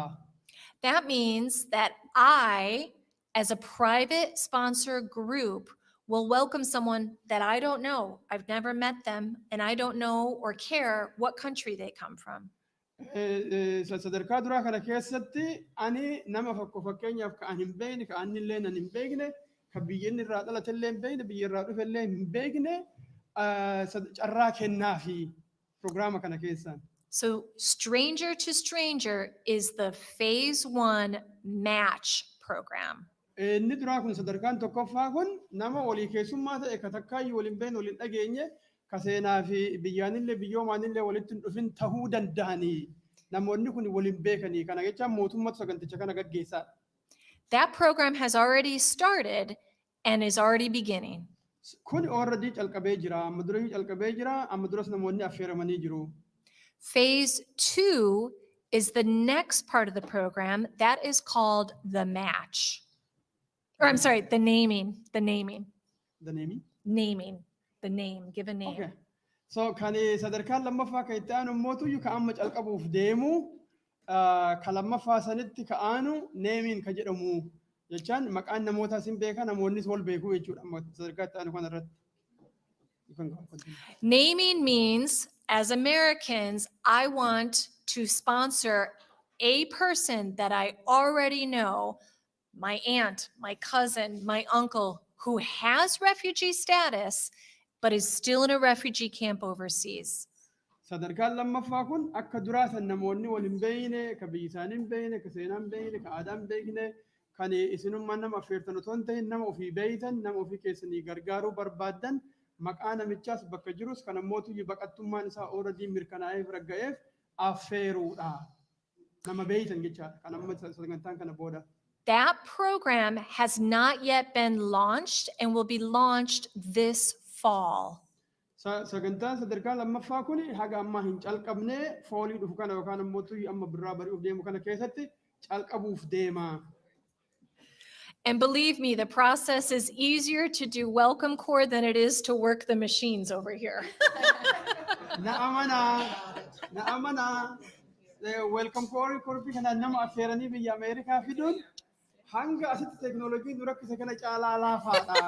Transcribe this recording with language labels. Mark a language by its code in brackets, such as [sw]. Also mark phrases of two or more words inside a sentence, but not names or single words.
[en] That means that I, as a private sponsor group, will welcome someone that I don't know. I've never met them, and I don't know or care what country they come from. [om] Sadarkaa duraa kana keessatti ani nama fakkeenyaaf kan hin beekne kan ani illee hin beekne kan biyya inni irraa dhalate illee hin beekne biyya irraa dhufe illee hin beekne carraa kennaafi programma kana keessaan. [en] So stranger to stranger is the phase 1 match program. [om] Inni duraa kun sadarkaan tokkoffaa kun nama walii keessummaa ta'e ka takkaayyuu waliin beekne waliin dhageenye ka seenaa fi biyyaanillee biyyoomaanillee walitti hin dhufin tahuu danda'anii namoonni kun waliin beekanii kana jechaan mootummaatu saganticha kana gaggeessaa. [en] That program has already started and is already beginning. [om] Kun already calqabee jira amma duras calqabee jira amma duras namoonni affeeramanii jiru. [en] Phase 2 is the next part of the program that is called the match. Or I'm sorry, the naming. The naming? Naming. The name. Give a name. Okay. [om] So kan sadarkaan lammaffaa kan itti aanu mootu ka amma calqabuuf deemu ka lammaffaa sanitti ka aanu naming ka jedhamu jechaan maqaan namootaa sin beeka namoonnis wal beeku jechuudha amma sadarkaa itti aanu kanarratti. [en] Naming means, as Americans, I want to sponsor a person that I already know, my aunt, my cousin, my uncle, who has refugee status, but is still in a refugee camp overseas. [om] Sadarkaan lammaffaa kun akka duraasan namoonni wal hin beekne, ka biyyi isaanii hin beekne, ka seenaa hin beekne, ka aadaa hin beekne, kan isinummaan nama affeertan otoo hin ta'in nama ofii beeytan, nama ofii keessanii gargaaruu barbaaddan, maqaa namichaas bakka jirus kan ammootu baqattummaan isaa already mirkanaa'ee bira ga'eef affeeruudha. Nama beeytan jechaadha. Kan amma sagantaan kana booda. [en] That program has not yet been launched and will be launched this fall. [om] Sagantaan sadarkaa lammaffaa kun haga ammaa hin calqabne foolii dhufu kana yookaan ammootu amma birraa bari'uuf deemu kana keessatti calqabuuf deema. [en] And believe me, the process is easier to do welcome core than it is to work the machines over here. [om] Naamana, welcome core korpi kana nama affeeranii biyya Ameerikaa fiduun hanga asitti teknooloojiin dura kisa kana caalaa laafaadha.